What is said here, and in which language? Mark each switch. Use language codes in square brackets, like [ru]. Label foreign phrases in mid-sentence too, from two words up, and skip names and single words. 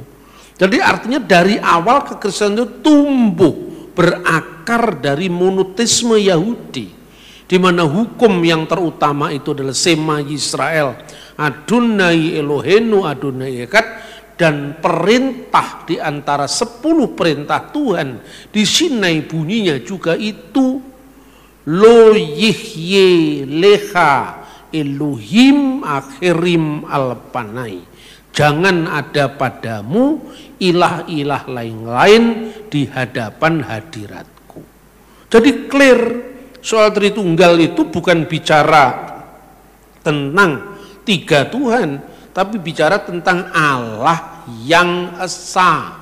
[id] Jadi artinya dari awal kekristenan itu tumbuh berakar dari monoteisme Yahudi, di mana hukum yang terutama itu adalah [he] שמע ישראל אדני אלהינו אדני אחד, [id] dan perintah di antara 10 perintah Tuhan di Sinai bunyinya juga itu [he] לא יהיה לך אלהים אחרים על פני. [id] Jangan ada padamu ilah-ilah lain-lain di hadapan hadiratku. Jadi clear, soal Tritunggal itu bukan bicara tentang 3 Tuhan, tapi bicara tentang Allah yang esa.